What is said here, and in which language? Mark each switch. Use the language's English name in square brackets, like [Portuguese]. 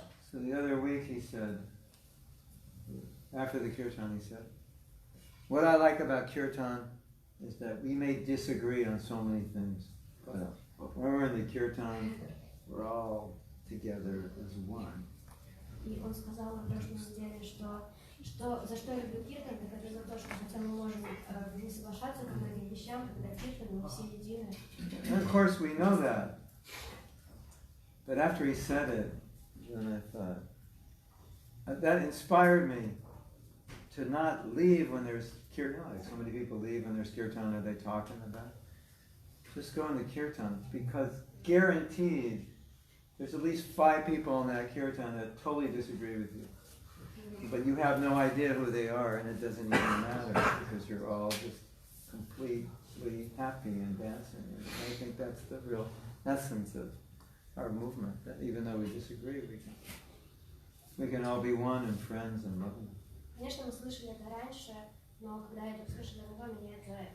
[English] So the other week he said, after the kirtan he said, what I like about kirtan is that we may disagree on so many things, but when we're in the kirtan, we're all together as one. [Russian] И он сказал на прошлой неделе, что за что я люблю киртан, так это за то, что хотя мы можем не соглашаться по многим вещам, когда киртан, мы все едины. [English] And of course we know that. But after he said it, then I thought, that inspired me to not leave when there's kirtan. Like so many people leave when there's kirtan, are they talking about? Just go in the kirtan, because guaranteed there's at least 5 people in that kirtan that totally disagree with you. But you have no idea who they are, and it doesn't even matter, because you're all just completely happy and dancing. And I think that's the real essence of our movement, that even though we disagree, we can all be one and friends and loving. [Russian] Конечно, мы слышали это раньше, но когда я это услышала другой, меня это